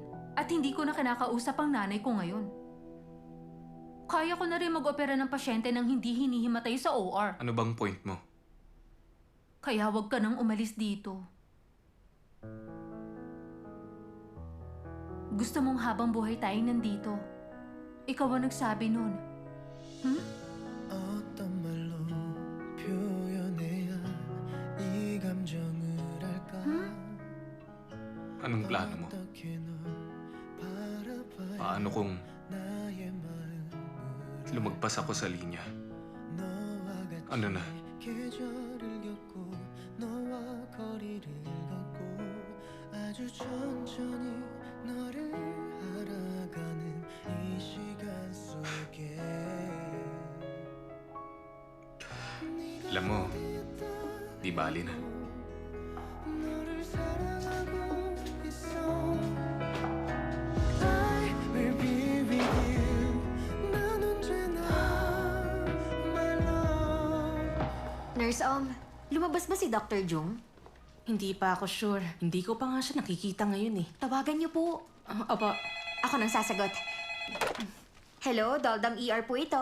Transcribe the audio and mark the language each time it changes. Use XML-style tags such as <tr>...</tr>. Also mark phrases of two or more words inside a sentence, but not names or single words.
<tl>At hindi ko na kinakausap ang nanay ko ngayon. Kaya ko na rin mag-opera ng pasyente nang hindi hinihimatay sa OR. Ano bang point mo? Kaya wag ka nang umalis dito. Gusto mong habang buhay tayong nandito. Ikaw ang nagsabi nun. Hmm?</tl> <ko>어떤 말로 표현해야 이 감정을 알까?</ko> <tl>Anong plano mo?</tl> <ko>어떻게 널 바라봐야</ko> <tl>Paano kung</tl> <ko>나의 마음을</ko> <tl>lumagpas ako sa linya?</tl> <ko>너와 같이</ko> <tl>Ano na?</tl> <ko>계절을 겪고 너와 거리를 걷고 아주 천천히 너를 알아가는 이 시간 속에</ko> <tl>Alam mo, di bali na.</tl> <ko>너를 사랑하고 있어</ko> <en>I will be with you</en> <ko>난 언제나</ko> <en>my love</en> <tl>Nurse lumabas ba si Dr. Jung? Hindi pa ako sure. Hindi ko pa nga siya nakikita ngayon eh. Tawagan niyo po. Opo. Ako nang sasagot. Hello, Doldam ER po ito.</tl>